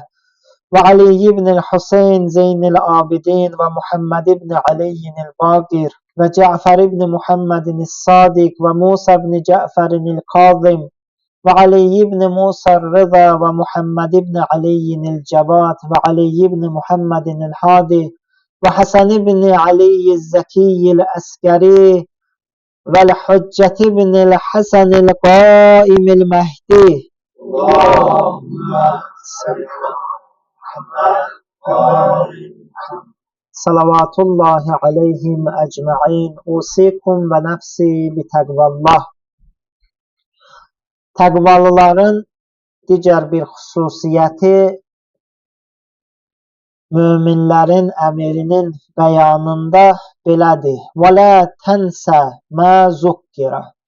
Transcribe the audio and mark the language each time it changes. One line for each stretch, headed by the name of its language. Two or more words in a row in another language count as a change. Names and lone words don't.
Turkish: Ve Ali ibn'l Hüseyin Zeynil Abidin ve Muhammed ibn Ali'l Bakir ve Cafer ibn Muhammed'in Sadik ve Musa ibn Cafer'in Kazım ve Ali ibn Musa Rıza ve Muhammed ibn Ali'l Cevat ve Ali ibn Muhammed'in Hadi ve Hasan ibn Ali Zeki'l Askeri ve Hüccet ibn Hasan'l Qaim'l Mehdi.
Arabic: اللهم صل صلوات الله عليهم أجمعين. أوصيكم ونفسي بتقوى الله.
Azerbaijani: Təqvalıların digər bir xüsusiyyəti möminlərin əmirinin bəyanında belədir.
Arabic: ولا تنسى ما ذكر.